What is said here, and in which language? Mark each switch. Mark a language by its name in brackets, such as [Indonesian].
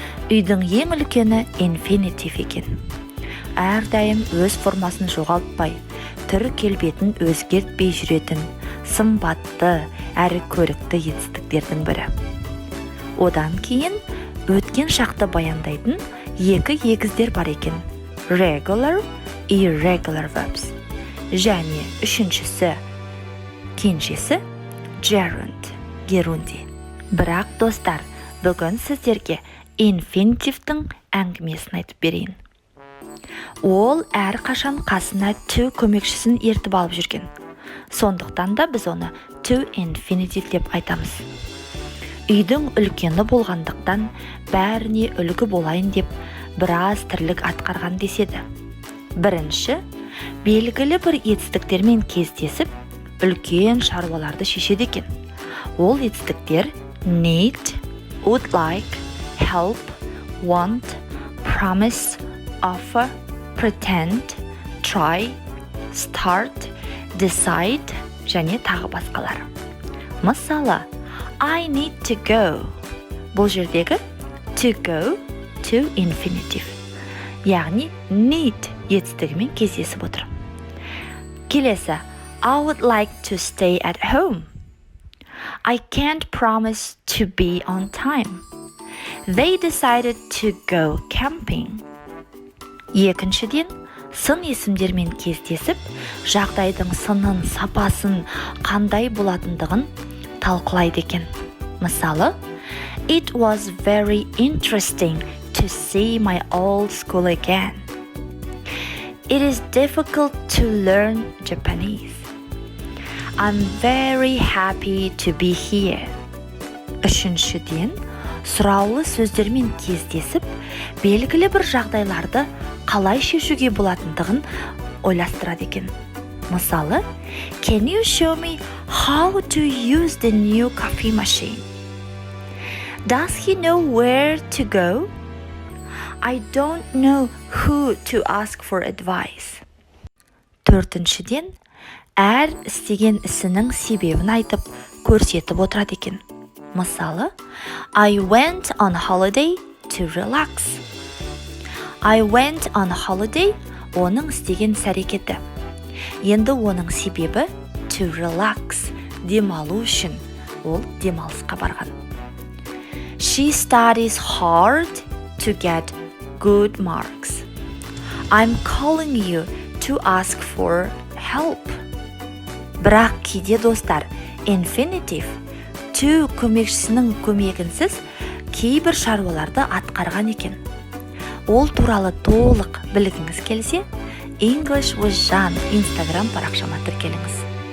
[Kazakh] Үйдің ең үлкені инфинитив екен. Әрдайым өз формасын жоғалтпай, түр келбетін өзгертпей жүретін, сымбатты әрі көрікті етістіктердің бірі. Одан кейін өткен шақты баяндайтын екі егіздер бар екен. [English] Regular, irregular verbs. [Kazakh] Және үшіншісі, кеншесі, gerund, герунди. Бірақ, достар, бүгін сіздерге инфинитивтің әңгімесін айтып берейін. Ол әр қашан қасына to көмекшісін ертіп алып жүрген. Сондықтан да біз оны to infinitive деп айтамыз. Үйдің үлкені болғандықтан бәріне үлгі болайын деп біраз тірлік атқарған деседі. Бірінші, белгілі бір етістіктермен кездесіп, үлкен шаруаларды шешеді екен. Ол етістіктер need, would like, help, want, promise, offer, pretend, try, start, decide және тағы басқалар. Мысалы, [English] I need to go. [Kazakh] Бұл жердегі [English] to go, to infinitive. [Kazakh] Яғни need етістігімен кездесіп отыр. Келесі, [English] I would like to stay at home. I can't promise to be on time. They decided to go camping. [Kazakh] Екіншіден, сын есімдермен кездесіп, жағдайдың сынын, сапасын, қандай болатындығын талқылайды екен. Мысалы, [English] It was very interesting to see my old school again. It is difficult to learn Japanese. I'm very happy to be here. [Kazakh] Үшіншіден, сұраулы сөздермен кездесіп, белгілі бір жағдайларды қалай шешуге болатындығын ойластырады екен. Мысалы, [English] Can you show me how to use the new coffee machine? Does he know where to go? I don't know who to ask for advice. [Kazakh] Төртіншіден, әр істеген ісінің себебін айтып, көрсетіп отырады екен. Мысалы, [English] I went on holiday to relax. I went on holiday [Kazakh] оның істеген іс-әрекеті. Енді оның себебі [English] to relax, [Kazakh] демалу үшін. Ол демалысқа барған. [English] She studies hard to get good marks. I'm calling you to ask for help. [Kazakh] Бірақ кейде, достар, infinitive to көмекшісінің көмегінсіз кейбір шаруаларды атқарған екен. Ол туралы толық білгіңіз келсе, English with Jan Instagram парақшама тіркеліңіз.